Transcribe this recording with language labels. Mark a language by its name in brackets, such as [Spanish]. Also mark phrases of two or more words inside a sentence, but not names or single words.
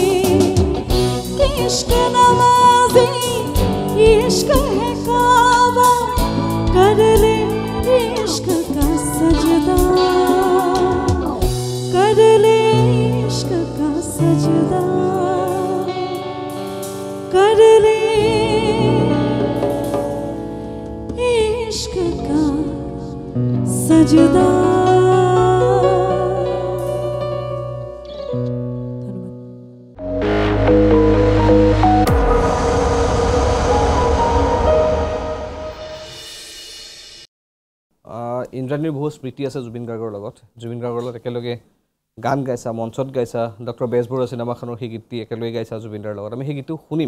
[Hindi] इश्क नवाज़ी इश्क है काबा कर ले इश्क का सजदा कर ले इश्क का सजदा कर ले इश्क का सजदा [Assamese] ইন্দ্ৰাণীৰ বহুত স্মৃতি আছে জুবিন গাৰ্গৰ লগত একেলগে গান গাইছা মঞ্চত গাইছা ডক্টৰ বেজবৰুৱা চিনেমাখনৰ সেই গীতটি একেলগে গাইছা জুবিনদাৰ লগত আমি সেই গীতটো শুনিম